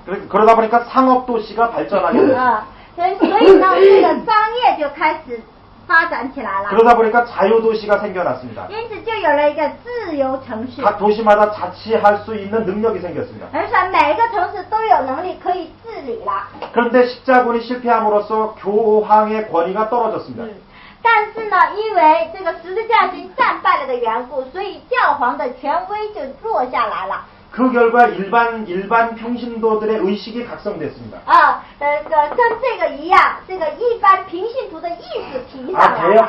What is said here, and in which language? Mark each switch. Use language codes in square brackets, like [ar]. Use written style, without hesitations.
[ko] 그러다 보니까 상업 도시가 발전하게 됐습니다. [zh] 所以呢，这个商业就开始发展起来了。 [ko] 그러다 보니까 자유 도시가 생겨났습니다. [zh] 因此就有了一个自由城市。 [ko] 각 도시마다 자치할 수 있는 능력이 생겼습니다. [zh] 而且每个城市都有能力可以治理了。 [ko] 그런데 십자군이 실패함으로써 교황의 권위가 떨어졌습니다. [zh] 但是呢，因为这个十字架军战败了的缘故，所以教皇的权威就落下来了。 [ko] 그 결과 일반 평신도들의 의식이 각성됐습니다. [zh] 跟这个一样，这个一般平信徒的意识提上来了。